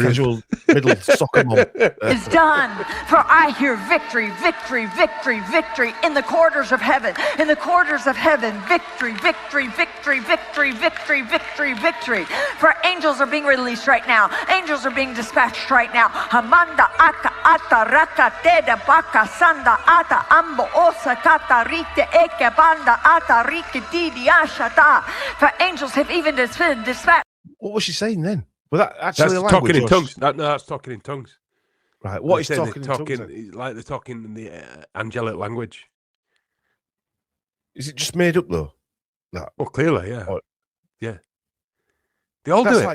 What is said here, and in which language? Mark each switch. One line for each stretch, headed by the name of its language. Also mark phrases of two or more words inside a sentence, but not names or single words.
English: Casual middle soccer mom. Is done. For I hear victory, victory, victory, victory in the quarters of heaven. In the quarters of heaven, victory, victory, victory, victory, victory, victory, victory. For angels are being released right now. Angels are being dispatched right now. Hamanda aka ata raka teda baka sanda ata ambo osa kata rite eke banda ata rike didi ashata. For angels have even dispatched. What was she saying then? Was that actually that's talking in tongues. That's talking in tongues. Right. What is talking in tongues? Like they're talking in the angelic language. Is it just made up though? That? Well, clearly, yeah. Yeah. They all do it.